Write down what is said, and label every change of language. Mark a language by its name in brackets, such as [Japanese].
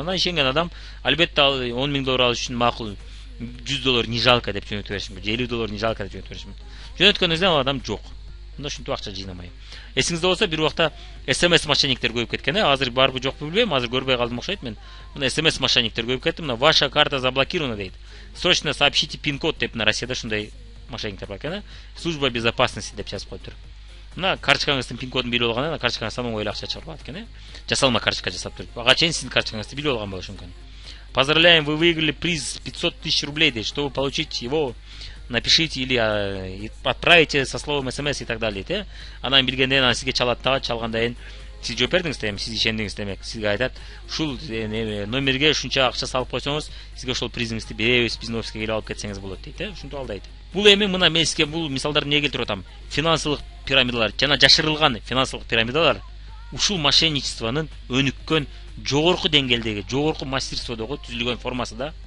[Kyrgyz] Анан ишенген адам албетте ал 10 000 доллар алыш үчүн макул, 100 доллар не жалко деп жөнөтүп бериши мүмкүн, 50 доллар не жалко деп жөнөтүп бериши мүмкүн. Жөнөткөнүңүздө ал адам жок. Мында ушинтип акча жыйнамай. Эсиңизде болсо, бир убакта SMS мошенниктер көбөйүп кеткен. Азыр барбы жокпу билбейм, азыр көрбөй калдым окшойт мен. Мына SMS мошенниктер көбөйүп кетти. Мына [Russian] ваша карта заблокирована [Kyrgyz] дейт. [Russian] Срочно сообщите пин-код [Kyrgyz] деп, мына Россияда ушундай мошенниктер бар экен. [Russian] Служба безопасности [Kyrgyz] деп жазып коюптур. Мына карточкаңыздын пин-кодун билип алгандан кийин карточкаңыздан самого эле акча чыгарып алат экен. Жасалма карточка жасап туруп. Ага чейин сиздин карточкаңызды билип алган болушу мүмкүн. [Russian] Поздравляем, вы выиграли приз 500 000 рублей. Чтобы получить его, напишите или отправите со словом смс и так далее. [Kyrgyz] Анан билгенден анан сизге чалат дагы, чалгандан кийин сиз жооп бердиңиз да, эми сиз ишендиңиз демек. Сизге айтат, ушул номерге ушунча акча салып койсоңуз, сизге ошол призиңизди беребиз, биздин офиске келип алып кетсеңиз болот дейт, ушинтип алдайт. Бул эми мына мен сизге бул мисалдарды эмне келтирип атам? Финансылык пирамидалар жана жашырылган финансылык пирамидалар ушул мошенничествонун өнүккөн жогорку деңгээлдеги, жогорку мастерстводогу түзүлгөн формасы да.